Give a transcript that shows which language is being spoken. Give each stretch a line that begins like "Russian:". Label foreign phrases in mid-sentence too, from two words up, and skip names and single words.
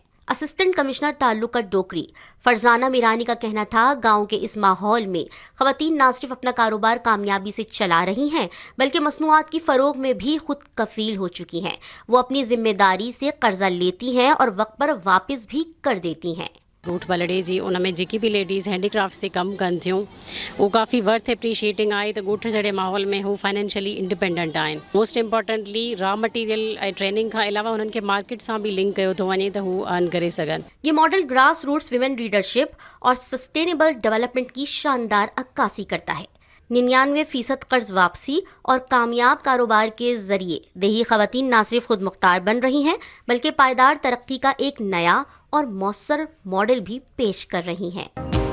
Urdu: اسسٹنٹ کمشنر تعلقات ڈوکری فرزانہ میرانی کا کہنا تھا، گاؤں کے اس ماحول میں خواتین نہ صرف اپنا کاروبار کامیابی سے چلا رہی ہیں بلکہ مصنوعات کی فروغ میں بھی خود کفیل ہو چکی ہیں۔ وہ اپنی ذمہ داری سے قرضہ لیتی ہیں اور وقت پر واپس بھی کر دیتی ہیں۔
Sindhi: रूट बलड़े जी उन में जेकी भी
English: ladies handicraft
Sindhi: से कमु कनि थियूं उहो काफ़ी
English: worth appreciating
Sindhi: आहे त ॻोठ जहिड़े माहौल में हू
English: financially independent
Sindhi: आहिनि।
English: most importantly raw material
Sindhi: ऐं ट्रेनिंग खां अलावा हुननि खे मार्केट सां बि लिंक कयो थो वञे त हू अर्न करे सघनि।
Urdu: یہ ماڈل
English: grass roots women leadership
Urdu: اور
English: sustainable development
Urdu: کی شاندار عکاسی کرتا ہے۔ 99% قرض واپسی اور کامیاب کاروبار کے ذریعے دیہی خواتین نہ صرف خود مختار بن رہی ہیں بلکہ پائیدار ترقی کا ایک نیا اور مؤثر ماڈل بھی پیش کر رہی ہیں۔